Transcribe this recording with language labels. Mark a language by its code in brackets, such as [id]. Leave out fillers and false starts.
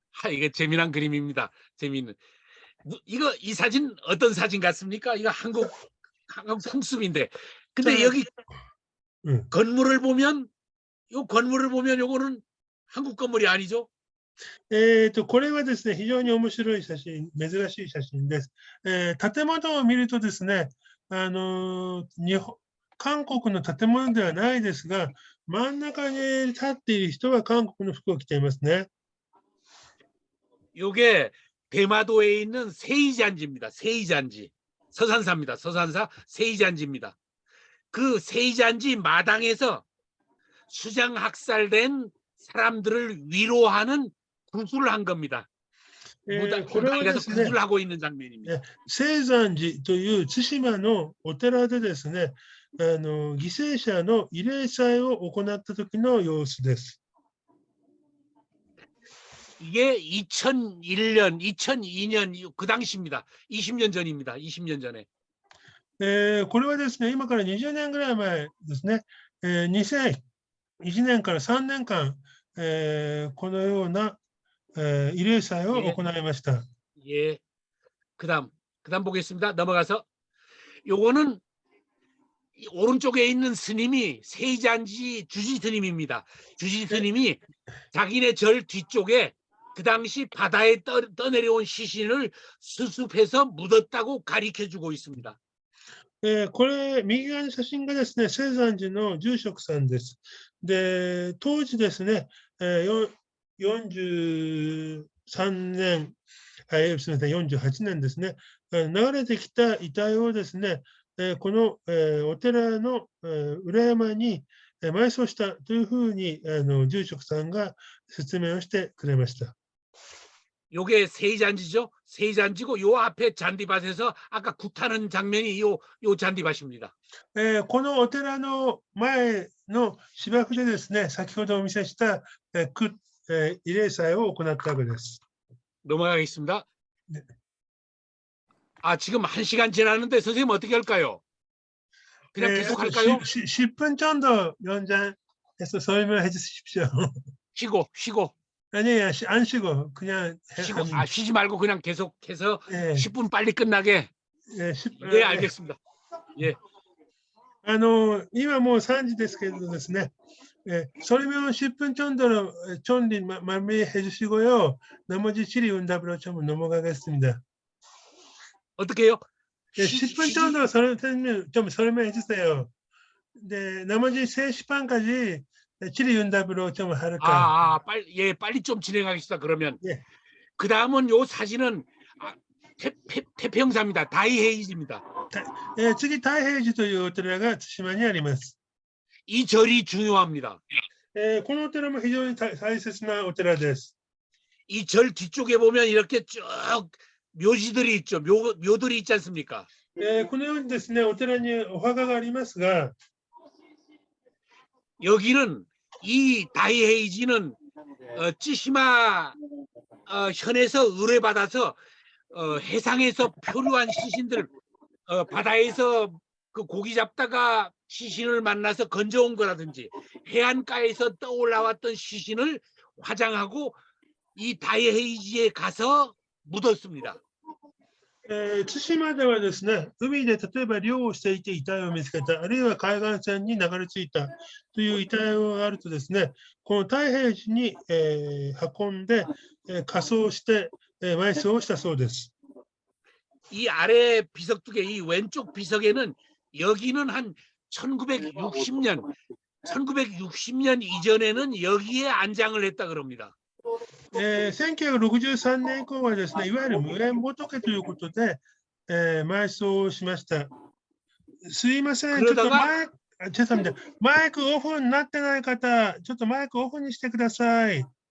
[ko] 이게 재미난 그림입니다. 재미있는. 이거 이 사진 어떤 사진 같습니까? 이거 한국 풍습인데. 근데 자, 여기 건물을 보면 요거는 한국 건물이 아니죠? [ja] これはですね、非常に面白い写真、珍しい写真です。建物を見るとですね、韓国の建物ではないですが、真ん中に立っている人は韓国の服を着ていますね。 [ko] 요게 대마도에 있는 세이잔지입니다. 세이잔지. 서산사입니다. 서산사 세이잔지입니다. 그 세이잔지 마당에서 수장학살된 사람들을 위로하는 구술을 한 겁니다. 무당에 가서 구술을 하고 있는 장면입니다. [ja] 聖山寺という対馬のお寺でですね、犠牲者の慰霊祭を行った時の様子です。 [ko] 이게 2001년, 2002년 그 당시입니다. 20년 전입니다. 20년 전에. [ja] これはですね、今から20年ぐらい前ですね、2001年から3年間、このような、慰霊祭を行いました。 [ko] 예. 그다음 보겠습니다. 넘어가서 요거는 오른쪽에 있는 스님이 세이잔지 주지 스님입니다. 주지 스님이 자기네 절 뒤쪽에 그 당시 바다에 떠내려온 시신을 수습해서 묻었다고 가리켜주고 있습니다. [ja] これ、右側の写真がですね、聖山寺の住職さんです。で、当時ですね、43年、すみません、48年ですね、流れてきた遺体をですね、この、お寺の、裏山に埋葬したというふうに住職さんが説明をしてくれました。 [ko] 요게 세이잔지죠. 세이잔지고 요 앞에 잔디밭에서 아까 굿하는 장면이 요 잔디밭입니다. [ja] このお寺の前の芝生でですね、先ほどお見せした、慰霊祭を行ったわけです。 [ko] 넘어가겠습니다. 네. 지금 1시간 지났는데 선생님 어떻게 할까요? 그냥 계속 할까요? 10분 정도 연장해서 설명해 주십시오. 쉬고. 아니에요, 안 쉬고 그냥 쉬지 말고 그냥 계속해서 예. 10분 빨리 끝나게. 예, 알겠습니다. 예. [ja] 今もう3時ですけれどですね、 [ko] 설명 10분 정도로 정리 마무리해 주시고요. 나머지 질의응답으로 좀 넘어가겠습니다. 어떻게 해요? 10분 정도 좀 설명해 주세요. 네, 나머지 3시 반까지 질의응답으로 좀 할까? 빨리 좀 진행하겠습니다. 그러면 예. 그 다음은 요 사진은 태평사입니다. 다이헤이즈입니다. [ja] 次、太平寺というお寺が対馬にあります。 [ko] 이 절이 중요합니다. [ja] このお寺も非常に大切なお寺です。 [ko] 이 절 뒤쪽에 보면 이렇게 쭉 묘지들이 있죠. 묘들이 있지 않습니까? [ja] このようにですね、お寺にお墓がありますが、 [ko] 여기는 이 다이헤이지는 찌시마 현에서 의뢰받아서 해상에서 표류한 시신들 바다에서 그 고기 잡다가 시신을 만나서 건져온 거라든지 해안가에서 떠올라왔던 시신을 화장하고 이 다이헤이지에 가서 묻었습니다. [ja] 対馬ではですね、海で例えば漁をしていて遺体を見つけた、あるいは海岸線に流れ着いたという遺体があるとですね、この太平寺に、運んで、火葬して、埋葬をしたそうです。 [ko] 이 아래 비석두개, 이 왼쪽 비석에는 여기는 한 1960년 이전에는 여기에 안장을 했다 그럽니다. [ja] 1963年以降はですね、いわゆる無縁仏ということで、埋葬しました。すいません、ちょっと [ko] 죄송합니다。 [ja] マイクオフになってない方、ちょっとマイクオフにしてください。